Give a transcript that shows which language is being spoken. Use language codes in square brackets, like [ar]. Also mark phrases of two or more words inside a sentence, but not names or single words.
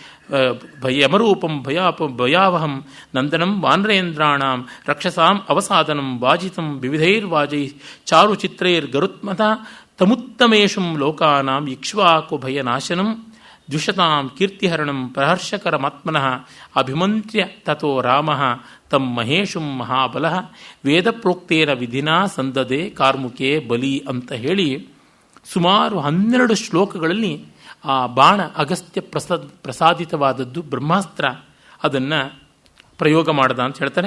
[sa] यमरूपं भयावहं नन्दनं वानरेन्द्राणां रक्षसां अवसादनं वाजितं विविधैर्वाजै चारुचित्रैर्गरुत्मत तमुत्तमेशं लोकानां इक्ष्वाकु भयनाशनं द्विषतां कीर्तिहरणं प्रहर्षकरमात्मनः अभिमन्त्र्य तथो रामः तं महेशुं महाबलः वेद प्रोक्तेन विधिना सन्ददे कार्मुके बलि [kn] ಅಂತ ಹೇಳಿ ಸುಮಾರು 12 ಶ್ಲೋಕಗಳಲ್ಲಿ ಆ ಬಾಣ ಅಗಸ್ತ್ಯ ಪ್ರಸಾದಿತವಾದದ್ದು ಬ್ರಹ್ಮಾಸ್ತ್ರ, ಅದನ್ನು ಪ್ರಯೋಗ ಮಾಡದ ಅಂತ ಹೇಳ್ತಾರೆ.